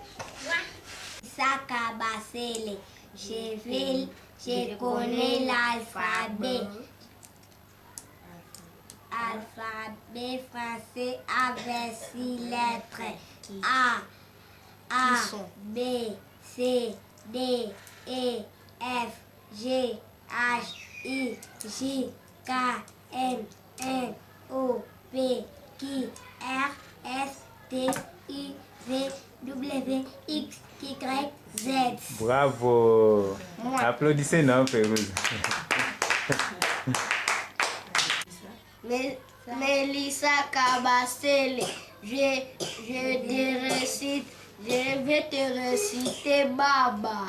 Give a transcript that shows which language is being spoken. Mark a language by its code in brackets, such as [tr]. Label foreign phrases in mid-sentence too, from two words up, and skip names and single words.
[fr] Saka Basele, je connais l'alphabet. Alphabet français avec 6 lettres. A, B, C, D, E, F, G, H, I, J, K, L, N, O, P, Q, R, S, T, U, V, W, X, Y, Z. Bravo! Applaudissez, non, Férouz? Mélissa Kabasele, je vais te réciter Baba.